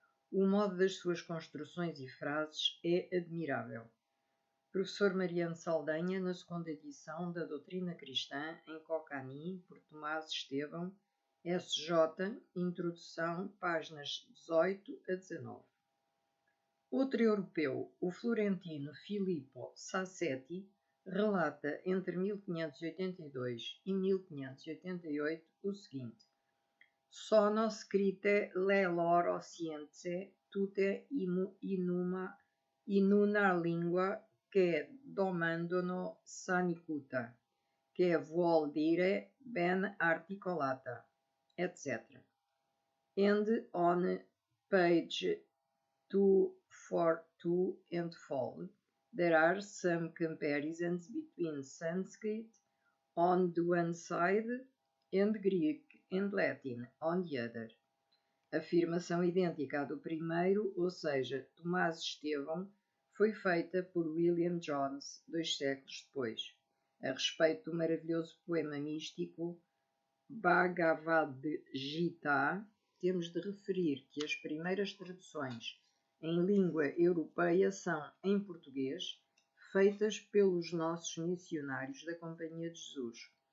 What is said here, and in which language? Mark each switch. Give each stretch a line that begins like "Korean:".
Portuguese: O modo das suas construções e frases é admirável. Professor Mariano Saldanha, na segunda edição da Doutrina Cristã, em Konkani, por Tomás Estevão, SJ, Introdução, páginas 18 a 19. Outro europeu, o florentino Filippo Sassetti, relata entre 1582 e 1588 o seguinte:
Italian: Sono scritte le loro scienze tutte in una lingua che domandano sanicuta, che vuol dire ben articolata, etc.
English: And on page 242 and following, there are some comparisons between Sanskrit on the one side and Greek and Latin on the other.
Portuguese: Afirmação idêntica à do primeiro, ou seja, Tomás Estevão, foi feita por William Jones 2 séculos depois, a respeito do maravilhoso poema místico Bhagavad Gita, temos de referir que as primeiras traduções em língua europeia são em português, feitas pelos nossos missionários da Companhia de Jesus.